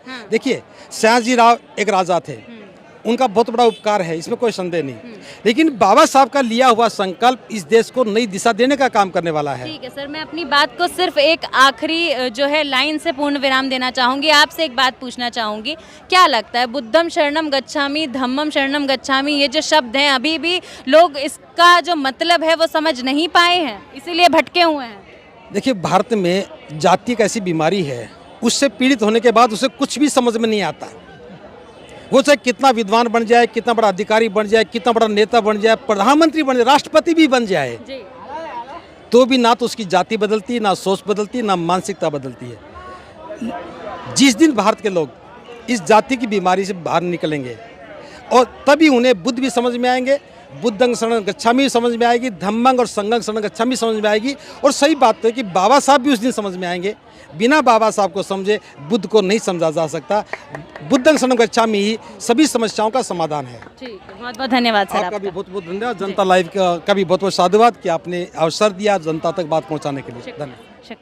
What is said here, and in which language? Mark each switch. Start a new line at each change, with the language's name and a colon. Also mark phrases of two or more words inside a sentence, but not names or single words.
Hindi: देखिए, सयाजी राव एक राजा थे, उनका बहुत बड़ा उपकार है, इसमें कोई संदेह नहीं, लेकिन बाबा साहब का लिया हुआ संकल्प इस देश को नई दिशा देने का काम करने वाला है। ठीक है सर, मैं अपनी बात को सिर्फ एक आखिरी जो है लाइन से पूर्ण विराम देना चाहूँगी। आपसे एक बात पूछना चाहूँगी, क्या लगता है
Pali: बुद्धम शरणम गच्छामि, धम्मम शरणम गच्छामि,
Hindi: ये जो शब्द हैं अभी भी लोग इसका जो मतलब है वो समझ नहीं पाए हैं, इसीलिए भटके हुए हैं? देखिए, भारत में जाति एक ऐसी बीमारी है, उससे पीड़ित होने के बाद उसे कुछ भी समझ में नहीं आता। वो चाहे कितना विद्वान बन जाए, कितना बड़ा अधिकारी बन जाए, कितना बड़ा नेता बन जाए, प्रधानमंत्री बन जाए, राष्ट्रपति भी बन जाए, तो भी ना तो उसकी जाति बदलती, ना सोच बदलती, ना मानसिकता बदलती है। जिस दिन भारत के लोग इस जाति की बीमारी से बाहर निकलेंगे और तभी उन्हें बुद्ध भी समझ में आएंगे,
Pali: बुद्धं शरणं गच्छामि
Hindi: समझ में आएगी, धम्मं और
Pali: संघं शरणं गच्छामि
Hindi: समझ में आएगी। और सही बात है कि बाबा साहब भी उस दिन समझ में आएंगे। बिना बाबा साहब को समझे बुद्ध को नहीं समझा जा सकता।
Pali: बुद्धं शरणं गच्छामि
Hindi: ही सभी समस्याओं का समाधान है। ठीक है, बहुत बहुत धन्यवाद सर। आपका भी बहुत बहुत धन्यवाद। जनता लाइव का भी बहुत बहुत साधुवाद कि आपने अवसर दिया जनता तक बात पहुँचाने के लिए। धन्यवाद।